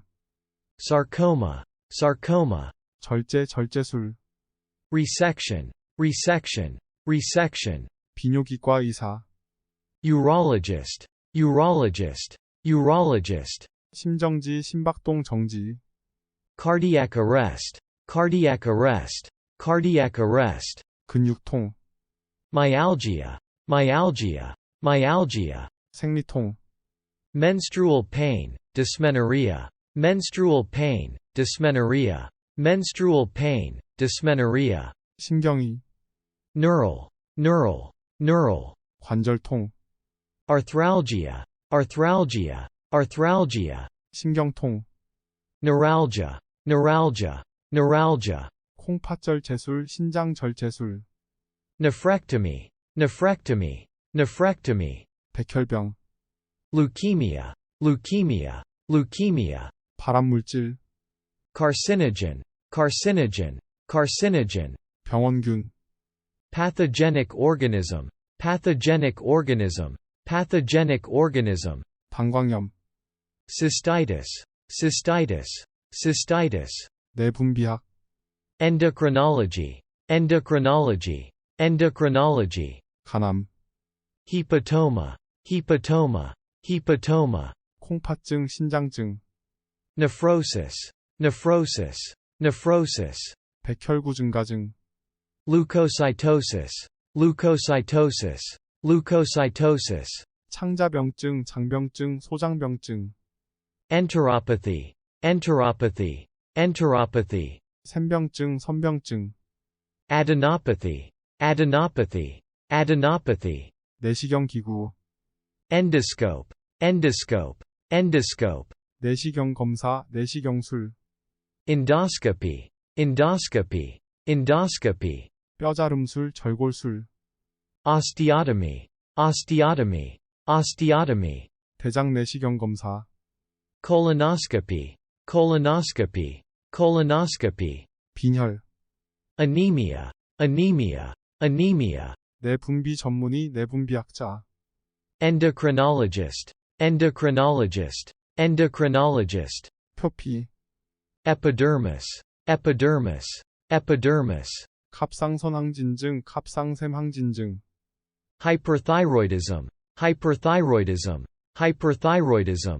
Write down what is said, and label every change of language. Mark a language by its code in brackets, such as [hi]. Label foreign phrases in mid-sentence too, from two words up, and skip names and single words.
[en] sarcoma, sarcoma, [ko] 절제, 절제술, [en] resection, resection, resection, [ko] 비뇨기과 의사, [en] urologist, urologist, urologist, [ko] 심정지, 심박동 정지, [en] cardiac arrest, cardiac arrest, cardiac arrest, [ko] 근육통, [en] myalgia, myalgia, myalgia, [ko] 생리통, [en] menstrual pain, dysmenorrhea, menstrual pain, dysmenorrhea, menstrual pain, dysmenorrhea, [ko] 신경이, [en] neural, neural, neural, [ko] 관절통, [en] arthralgia, arthralgia, arthralgia, [ko] 신경통, [en] neuralgia, neuralgia, neuralgia, [ko] 콩팥절제술, 신장절제술, [en] nephrectomy, nephrectomy, nephrectomy, [ko] 백혈병, [en] leukemia, leukemia, leukemia, [ko] 발암물질, [en] carcinogen, carcinogen, carcinogen, [ko] 병원균, [en] pathogenic organism, pathogenic organism, pathogenic organism, [ko] 방광염, [en] cystitis, cystitis, cystitis, [ko] 내분비학, [en] endocrinology, endocrinology, endocrinology, [ko] 간암, [en] hepatoma, hepatoma, hepatoma, [ko] 콩팥증, 신장증, [en] nephrosis, nephrosis, nephrosis, [ko] 백혈구 증가증, [en] leukocytosis, leukocytosis, leukocytosis, [ko] 창자병증, 장병증, 소장병증, [en] enteropathy, enteropathy, enteropathy, [ko] 샘병증, 선병증, [en] adenopathy, adenopathy, adenopathy, [ko] 내시경기구, [en] endoscope, endoscope, endoscope, [ko] 내시경 검사, 내시경술, [en] endoscopy, endoscopy, endoscopy, [ko] 뼈자름술, 절골술, [en] osteotomy, osteotomy, osteotomy, [ko] 대장 내시경 검사, [en] colonoscopy, colonoscopy, colonoscopy, [ko] 빈혈, [en] anemia, anemia, anemia, [ko] 내분비 전문의, 내분비학자, [en] endocrinologist, endocrinologist, endocrinologist, [ko] 표피, [en] epidermis, epidermis, epidermis, [ko] 갑상선항진증, 갑상샘항진증, [en] hyperthyroidism, hyperthyroidism, hyperthyroidism,